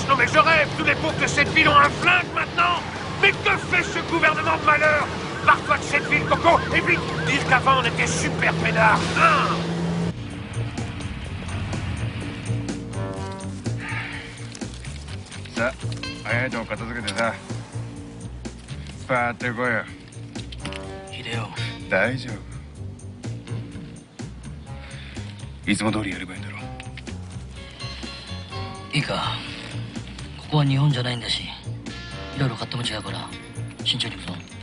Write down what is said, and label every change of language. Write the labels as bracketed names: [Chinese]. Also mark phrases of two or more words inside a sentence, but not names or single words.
[French] Non mais je rêve, tous les pauvres de cette ville ont un flingue maintenant. Mais que fait ce gouvernement de malheur? Pars-toi de cette ville, Coco, et vite dire qu'avant on était super pédards, hein? Ça, [Japanese] 早いとこ片付けてさ、スパーってこいよ。秀夫。大丈夫。いつも通りやればいいんだろう。いいか、ここは日本じゃないんだし、いろいろ勝手も違うから慎重に行くぞ。